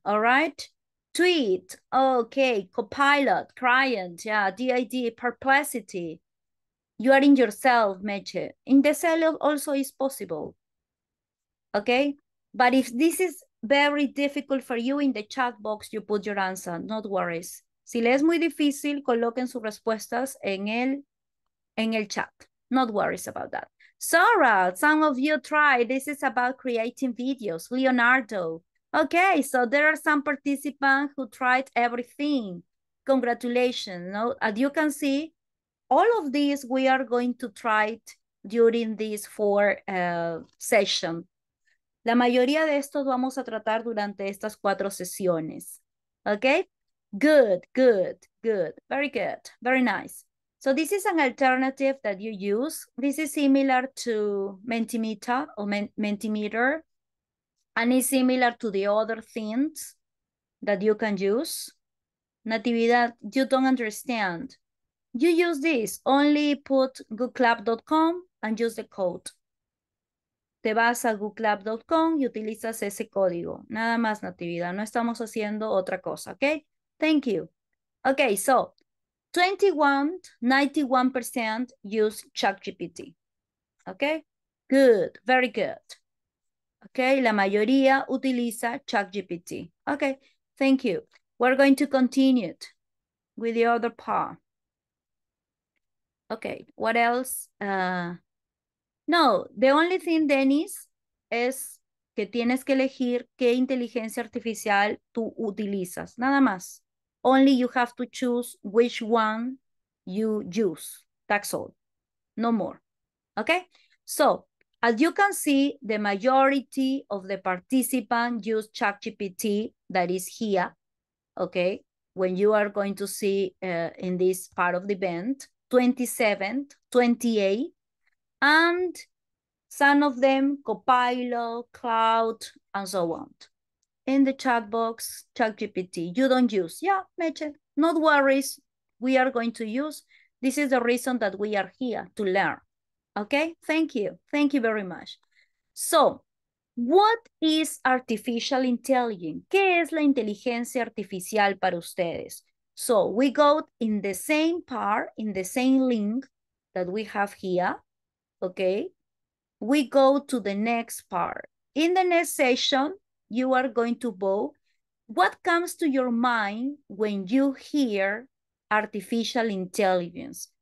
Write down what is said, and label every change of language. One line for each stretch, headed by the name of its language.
English: All right? Tweet. Okay. Copilot. Client. Yeah. DID. Perplexity. You are in yourself, Meche. In the cell also is possible. Okay? But if this is very difficult for you, in the chat box, you put your answer, not worries.
Spanish: Si le es muy difícil, coloquen sus respuestas en el chat.
English: Not worries about that. Sarah, some of you try. This is about creating videos. Leonardo. Okay, so there are some participants who tried everything. Congratulations. No? As you can see, all of these we are going to try it during this 4 session.
Spanish: La mayoría de estos vamos a tratar durante estas 4 sesiones.
English: Okay? Good, good, good. Very good. Very nice. So this is an alternative that you use. This is similar to Mentimeter or Mentimeter. And it's similar to the other things that you can use. Natividad, you don't understand. You use this. Only put googleclub.com and use the code.
Spanish: Te vas a googleclub.com y utilizas ese código. Nada más, Natividad. No estamos haciendo otra cosa, ¿ok?
English: Thank you. Okay, so 91% use ChatGPT. Okay, good, very good. Okay,
Spanish: la mayoría utiliza ChatGPT.
English: Okay, thank you. We're going to continue with the other part. Okay, what else? No, the only thing,
Spanish: Dennis, es que tienes que elegir qué inteligencia artificial tú utilizas, nada más.
English: Only you have to choose which one you use. That's all. No more. Okay? So, as you can see, the majority of the participants use ChatGPT that is here. Okay? When you are going to see in this part of the event, 27, 28, and some of them Copilot, Cloud, and so on. In the chat box, ChatGPT, you don't use. Yeah, Meche, not worries. We are going to use. This is the reason that we are here, to learn. Okay, thank you. Thank you very much. So, what is artificial intelligence?
Spanish: ¿Qué es la inteligencia artificial para ustedes?
English: So, we go in the same part, in the same link that we have here, okay? We go to the next part. In the next session, you are going to vote what comes to your mind when you hear artificial intelligence.